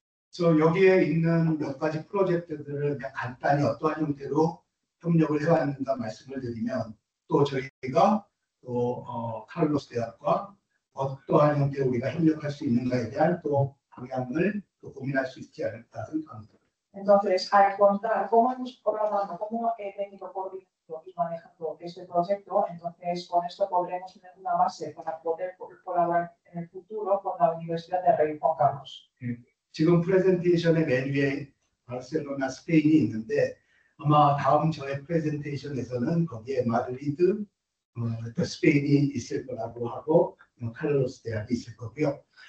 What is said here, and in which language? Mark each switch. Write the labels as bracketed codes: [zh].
[ko] 그래서 여기에 있는 몇 가지 프로젝트들을 그냥 간단히 어떠한 형태로 협력을 해왔는가 말씀을 드리면 또 저희가 또 카를로스 대학과 어떠한 형태로 우리가 협력할 수 있는가에 대한 또 방향을 또 고민할 수 있지 않을까 생각합니다. [es] Entonces, al contar cómo hemos programado, cómo he venido coordinando y manejando este proyecto, entonces con esto podremos tener una base para poder colaborar en el futuro con la Universidad de Rey Juan Carlos. [ko] 지금 프레젠테이션의 맨 위에 바르셀로나 스페인이 있는데 아마 다음 저의 프레젠테이션에서는 거기에 마드리드 또 스페인이 있을 거라고 하고 칼로스 대학이 있을 거고요.